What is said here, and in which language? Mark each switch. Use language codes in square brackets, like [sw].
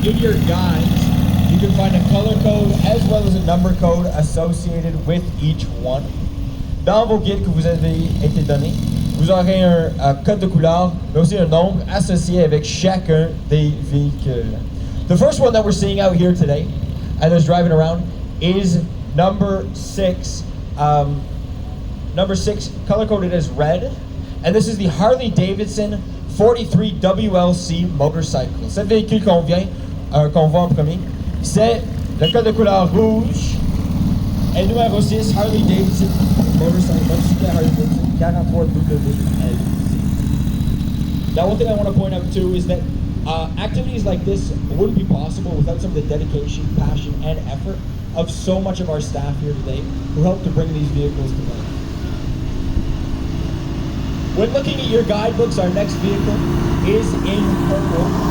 [en] In your guides, you can find a color code as well as a number code associated with each one. [fr] Dans vos guides que vous avez été donnés, vous aurez un code de couleur, mais aussi un nombre associé avec chacun des véhicules. [en] The first one that we're seeing out here today, and that's driving around, is number 6. Number 6, color coded as red, and this is the Harley Davidson 43 WLC motorcycle. [fr] Cet véhicule qu'on voit en premier, c'est le code de couleur rouge, et numéro 6, Harley Davidson motorcycle Harley Davidson 43 WLC. [en] Now, one thing I want to point out too is that activities like this wouldn't be possible without some of the dedication, passion, and effort of so much of our staff here today who helped to bring these vehicles to life. When looking at your guidebooks, our next vehicle is in purple.